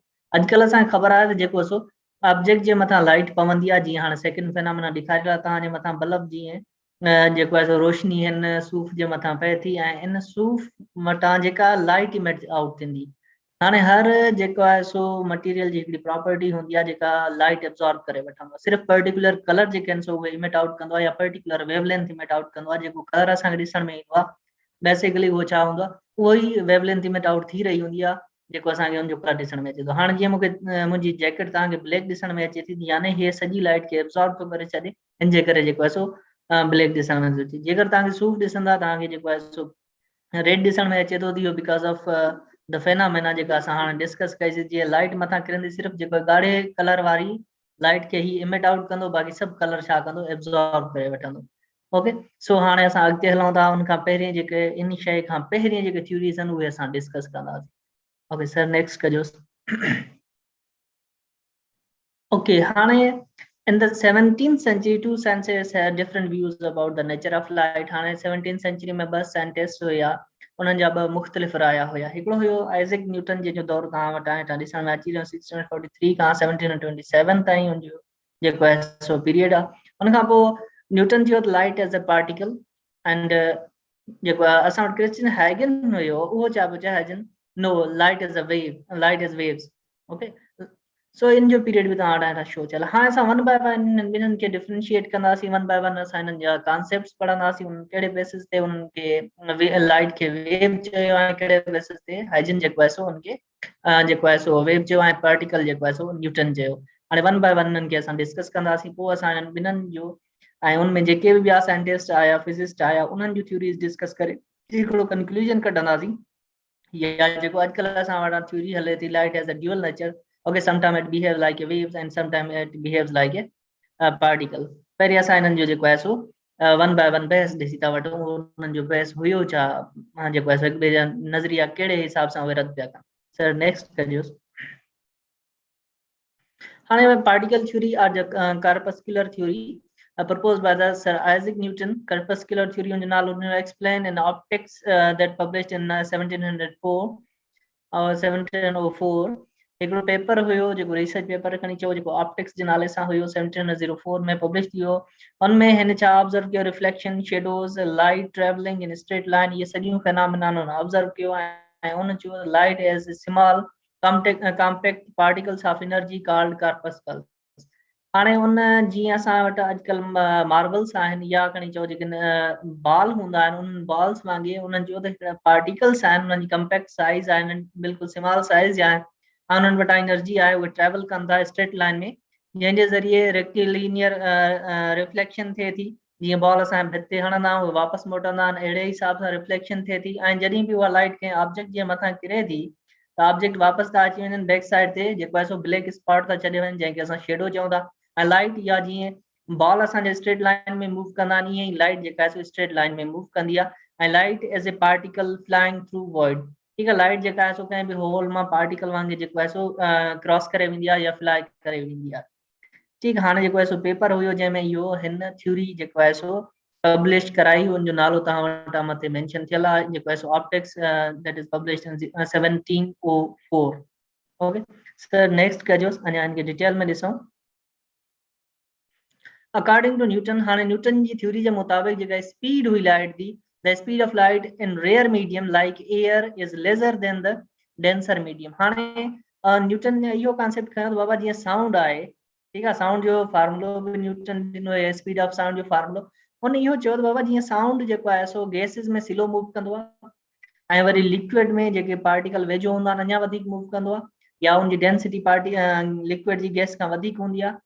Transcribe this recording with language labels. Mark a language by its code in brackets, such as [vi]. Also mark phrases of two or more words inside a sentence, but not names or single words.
[sd] अॼुकल्ह असांखे ख़बर आहे त जेको सो ऑब्जेक्ट जे मथां लाइट पवंदी आहे, जीअं हाणे [en] second phenomena [sd] ॾेखारियो आहे तव्हांजे मथां, बल्ब जीअं जेको आहे सो रोशनी हिन सूफ़ जे मथां पए थी, ऐं इन सूफ़ मथां जेका [en] light emit out [sd] थींदी। हाणे हर जेको आहे सो मटीरियल जी हिकिड़ी प्रॉपर्टी हूंदी आहे जेका [en] light absorb [sd] करे वठंदो आहे। सिर्फ़ु [en] particular colour [sd] जेके आहिनि सो उहे [en] emit out [sd] कंदो आहे, या [en] particular wavelength emit out [sd] कंदो आहे। जेको कलर असांखे ॾिसण में ईंदो आहे, बेसिकली उहो छा हूंदो आहे, उहो ई [en] wavelength emit out [sd] थी रही हूंदी आहे, जेको असांखे हुनजो कलर ॾिसण में अचे थो। हाणे जीअं मूंखे मुंहिंजी जैकेट तव्हांखे ब्लैक ॾिसण में अचे थी, यानी हीअ सॼी लाइट खे एब्जॉर्ब थो करे छॾे, हिन जे करे जेको आहे सो ब्लैक ॾिसण में अचे थी। जेकर तव्हांखे सूफ़ ॾिसंदा, तव्हांखे जेको आहे सो रेड ॾिसण में अचे थो, इहो [en] because of the phenomena [sd] जेका असां हाणे डिस्कस कईसीं। जीअं लाइट मथां किरंदी, सिर्फ़ु जेको ॻाढ़े कलर वारी लाइट खे ही [en] emit out [sd] कंदो, बाक़ी सभु कलर छा कंदो, एब्जॉर्ब करे वठंदो, ओके। सो हाणे असां अॻिते हलूं था, उन खां पहिरीं जेके इन शइ खां पहिरीं जेके थ्योरीज़ आहिनि उहे असां डिस्कस कंदासीं, ओके। [en] sir next [sd] कजोसि। ओके, [en] हाणे In the 17th century, two scientists had different views about the nature of light. [sd] हाणे [en] 17th century [sd] में बस साइंटिस्ट हुया, उन्हनि जा ॿ मुख़्तलिफ़ राया हुया। हिकिड़ो हुयो आइज़ैक न्यूटन जो दौर तव्हां वटि ॾिसण में अची रहियो 1643 खां 1727 ताईं हुनजो जेको आहे सो पीरियड आहे। उन खां पोइ न्यूटन चयो [en] light as a particle and [sd] जेको आहे असां वटि क्रिश्चियन हैगन हुयो, उहो छा पियो चए हैगन [en] no light is a wave, light is waves. [sd] ओके, सो इन जो पीरियड भी तव्हां वटि शो चल। हाँ असां [en] one by one [sd] ॿिन्हिनि खे डिफरेंशिएट कंदासीं, [en] one by one [sd] असां हिननि जा कॉन्सेप्ट्स पढ़ंदासीं, उन कहिड़े बेसिस ते उन्हनि खे लाइट खे वेव चयो आहे, कहिड़े बेसिस ते हाइजन जेको आहे सो उनखे जेको आहे सो वेव चयो आहे, पार्टिकल जेको आहे सो न्यूटन चयो। हाणे [en] one by one [sd] हिननि खे असां डिस्कस कंदासीं, पोइ असां हिननि ॿिन्हिनि जो ऐं उनमें जेके बि ॿिया साइंटिस्ट आया फिजिस्ट आया उन्हनि जूं थ्योरीज डिस्कस करे हिकिड़ो कंक्लूजन कढंदासीं। या जेको अॼुकल्ह असां वटि थ्योरी हले थी [en] light as a dual nature, okay, sometimes it behaves like a waves and sometimes it behaves like a particle। [sd] पहिरीं असां हिननि जो जेको आहे सो [en] one by one [sd] बहस ॾिसी था वठूं, उन्हनि जो बहस हुयो छा, जेको आहे हिक ॿिए जा नज़रिया कहिड़े हिसाब सां उहे रद्द पिया कनि। [en] sir next [sd] कजोसि। हाणे [en] particle theory or the corpuscular theory proposed by the Sir Isaac Newton। corpuscular theory [sd] उनजो नालो [en] explained in optics that published in 1704 और 1704। [sd] हिकिड़ो पेपर हुयो जेको [en] research paper [sd] खणी चयो जेको ऑप्टिक्स जे नाले सां हुयो, 1704 में पब्लिश थियो। उनमें हिन छा ऑब्जर्व कयो, [en] reflection, shadows, light travelling in straight line, [sd] ये सॼियूं [en] phenomena observe [sd] कयो ऐं उन चयो [en] light as small compact particles of energy called corpuscles. [sd] हाणे उन जीअं असां वटि अॼुकल्ह मार्बल्स आहिनि या खणी चओ जेके बॉल हूंदा आहिनि, उन बॉल्स वांगुरु उन्हनि जो त पार्टिकल्स आहिनि, उन्हनि जी [en] compact size [sd] आहे, बिल्कुलु [en] small size [sd] आहे ऐं उन्हनि वटां एनर्जी आहे, उहे ट्रेवल कनि था [en] straight line [sd] में, जंहिंजे ज़रिए [en] rectilinear reflection [sd] थिए थी। जीअं बॉल असां भित ते हणंदा आहियूं, वापसि मोटंदा आहिनि, अहिड़े हिसाब सां रिफ्लेक्शन थिए थी। ऐं जॾहिं बि उहा लाइट कंहिं ऑब्जेक्ट जे मथां किरे थी त ऑब्जेक्ट वापसि था अची वञनि [en] back side [sd] ते, जेको आहे सो [en] black spot [sd] था छॾे वञनि, जंहिंखे असां शेडो चऊं था। ऐं लाइट या जीअं बॉल असांजे [en] straight line [sd] में मूव कंदा आहिनि, ईअं ई लाइट जेका आहे सो [en] straight line [sd] में मूव कंदी आहे। [en] ऐं light as a particle flying through void, [sd] ठीकु आहे, लाइट जेका आहे सो कंहिं बि होल मां पार्टिकल वांगुरु जेको आहे सो क्रॉस करे वेंदी आहे या फ्लाई करे वेंदी आहे। ठीकु, हाणे जेको आहे सो पेपर हुयो जंहिंमें इहो हिन थ्योरी जेको आहे सो पब्लिश कराई, उनजो नालो तव्हां वटां मथे मेंशन थियल आहे, जेको आहे सो [en] Optics that is published in 1704. okay sir next [sd] कजोसि, अञा इनखे डिटेल में ॾिसूं। [en] according to Newton, [sd] हाणे न्यूटन जी थ्योरी जे मुताबिक़ जेका स्पीड हुई लाइट जी, [en] the speed of light in rare medium like air is lesser than the denser medium। [sd] हाणे न्यूटन ने इहो कॉन्सेप्ट खयो बाबा जीअं साउंड आहे, ठीकु आहे, साउंड जो फार्मूलो बि न्यूटन ॾिनो आहे, [en] speed of sound [sd] जो फार्मूलो। उन इहो चयो त बाबा जीअं साउंड जेको आहे सो गैसिस में स्लो मूव कंदो आहे ऐं वरी लिक्विड में जेके पार्टिकल वेझो हूंदा आहिनि अञा वधीक मूव कंदो आहे, या उनजी डेंसिटी लिक्विड जी गैस खां वधीक हूंदी आहे।